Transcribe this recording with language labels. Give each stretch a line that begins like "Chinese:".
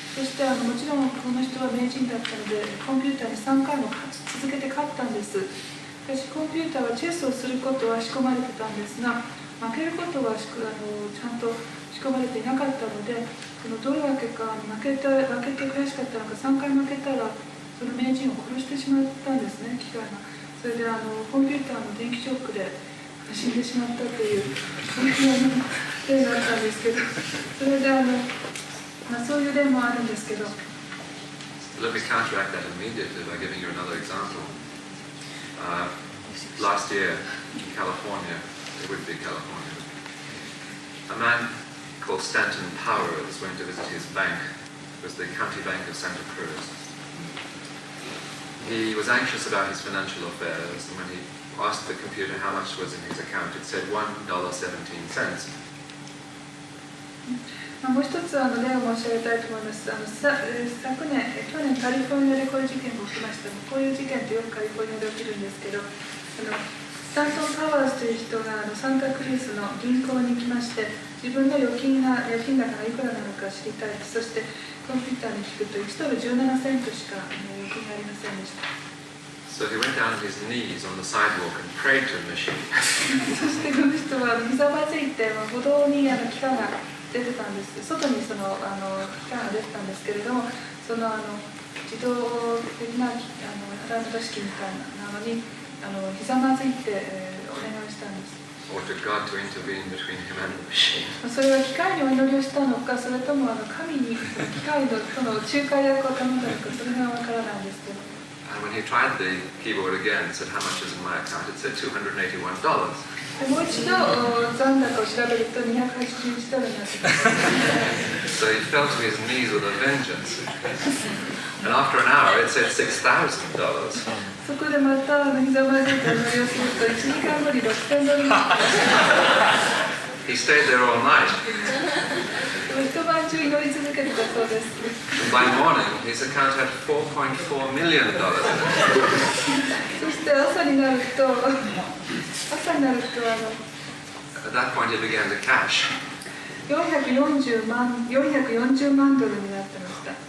Japanese: そしてもちろんこの人は名人だったので、コンピューターに3回も続けて勝ったんです。しかしコンピューターはチェスをすることは仕込まれてたんですが、負けることはちゃんと仕込まれていなかったので、どういうわけか負けて悔しかったのか、3回負けたらその名人を殺してしまったんですね、機械が。それでコンピューターの電気ショックで死んでしまったという、そういう例があったんですけど、それでそういう例もあるんですけど。
English: Let me counteract that immediately by giving you another example. Last year in California, it would be California, a man called Stanton Powers went to visit his bank. It was the county bank of Santa Cruz. He was anxious about his financial affairs, and when he asked the computer how much was in his account, it said $1.17.
Japanese: もう一つ例を申し上げたいと思います。去年カリフォルニアでこういう事件が起きました。こういう事件ってよくカリフォルニアで起きるんですけど、スタントン・パワーズという人がサンタクルーズの銀行に来まして、自分の預金高がいくらなのか知りたい。そしてコンピューターに聞くと1ドル17セントしか預金がありませんでした。
English: So he went down on his knees on the sidewalk and prayed to the machine.
Japanese: そしてこの人はひざまずいて歩道に機械が出てたんです。外に機械が出てたんですけれども、その自動的なアラーム式みたいなのにひざまずいて、お願いしたんです。
English: Or to God to intervene between him and the machine.
Japanese: それは機械にお祈りをしたのか、それとも神に機械との仲介役を頼んだのか、それがわからないんですけど。
English: And when he tried the keyboard again, it said, "How much is in my account?" It said $281.
Japanese: もう一度残高を調べると281ドルになっています。
English: So he fell to his knees with a vengeance. And after an hour, it said $6,000.
Japanese: そこでまたひざまずいてお祈りをすると1時間後に6000ドルになっています。
English: He stayed there all night.
Japanese: 一晩中祈り続けてたそうです。
English: And by morning, his account had $4.4 million.
Japanese: そして朝になると
English: At that point, he began to cash.
Japanese: 440万ドルになってました。